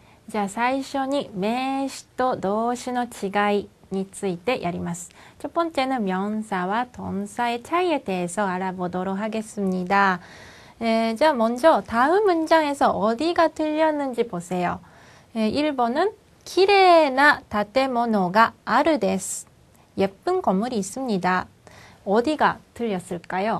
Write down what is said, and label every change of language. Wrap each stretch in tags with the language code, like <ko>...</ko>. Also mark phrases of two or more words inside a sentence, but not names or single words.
<ja>じゃあ最初に名詞と動詞の違いについてやります.</ja> <ko>첫 번째는 명사와 동사의 차이에 대해서 알아보도록 하겠습니다. 자, 먼저 다음 문장에서 어디가 틀렸는지 보세요.</ko> <ja>1번은 きれな 建物が ある です.</ja> <ko>예쁜 건물이 있습니다. 어디가 틀렸을까요?</ko>